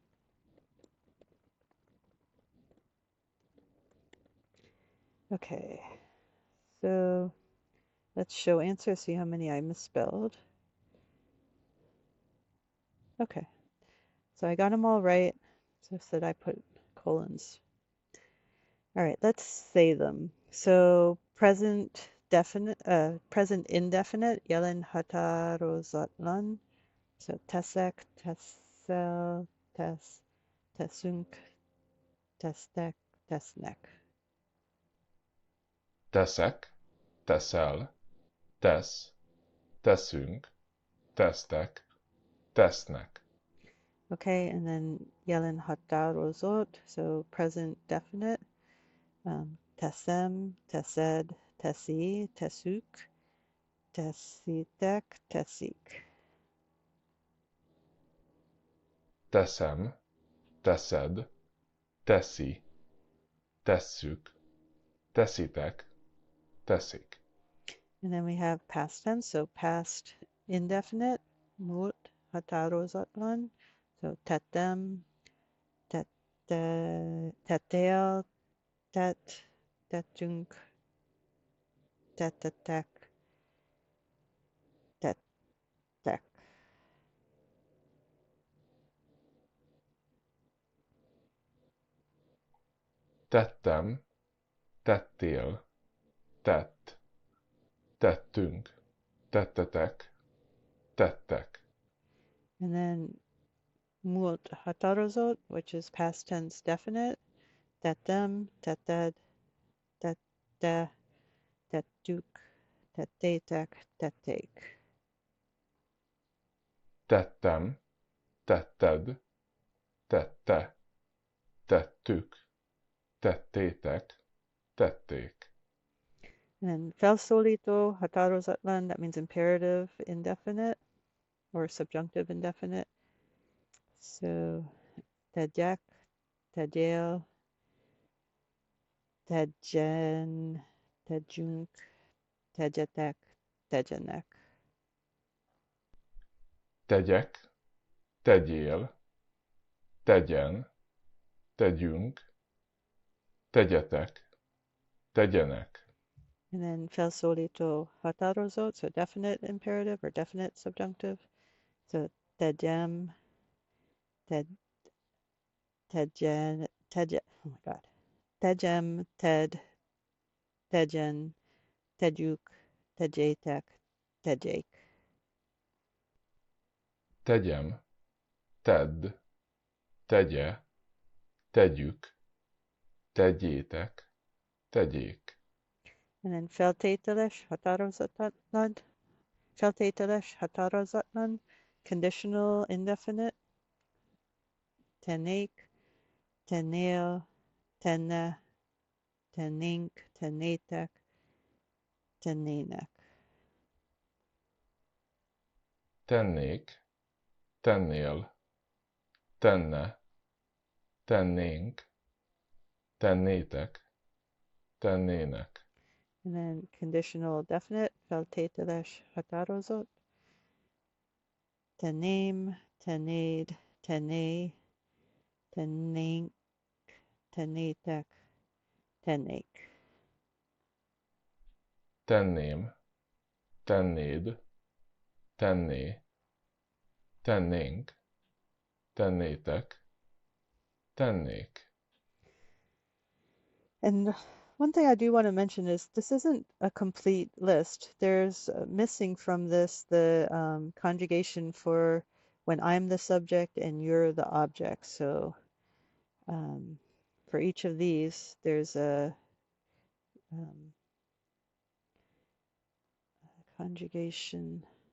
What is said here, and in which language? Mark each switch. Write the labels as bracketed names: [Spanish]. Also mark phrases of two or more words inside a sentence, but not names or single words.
[English] Okay, so let's show answer, see how many I misspelled. Okay, so I got them all right. So that I put colons. All right, let's say them. So present definite, present indefinite, [Hungarian] jelen határozatlan. So teszek, teszel, teszünk, tesztek, tesznek. Teszek, teszel, tesz, teszünk, tesztek, tesznek. [English] Okay, and then [Hungarian] jelen határozott, [English] so present definite. [Hungarian] Teszem, tesed, teszi, tesszük, teszitek, teszik. Teszem, teszed, teszi, tesszük, teszitek, teszik. [English] And then we have past tense, so past indefinite, [Hungarian] múlt, határozatlan. So tettem, tettél, tett, tettünk, tettetek, tettek. Tettem, tettél, tett, tettünk, tettetek, tettek. [English] And then [Hungarian] múlt határozott, [English] which is past tense definite. [Hungarian] Tettem, tetted, tette, tettük, tettétek, tették. Tettem, tetted, tette, tettük, tettétek, tették. [English] And then [Hungarian] felszólító, határozatlan, [English] that means imperative indefinite or subjunctive indefinite. [Hungarian] So tegyek, tegyél, tegyen, tegyünk, tegyetek, tegyenek. tegyek, tegyél, tegyen, tegyünk, tegyetek, tegyenek. [English] And then [Hungarian] felszólító határozott, [English] so definite imperative or definite subjunctive. [Hungarian] So tegyem, ted, tegyen, [English] oh my God. [Hungarian] Tegyem, tegyen, tegyük, tegyétek, tegyék. Tegyem, tedd, tegye, tegyük, tegyétek, tegyék. [English] And then [Hungarian] feltételes, határozatlan, [English] conditional, indefinite, [Hungarian] tennék, tennél, tenne, tennénk, tennétek, tennének. Tennék, tennél, tenne, tennénk, tennétek, tennének. [English] And then conditional definite, [Hungarian] feltételes, határozott, tenném, tennéd, tenné, tennénk, tennétek, tennék. Tenném, tennéd, tenné, tennénk, tennétek, tennék. [English] And one thing I do want to mention is this isn't a complete list. There's missing from this the conjugation for when I'm the subject and you're the object. So for each of these, there's a conjugation.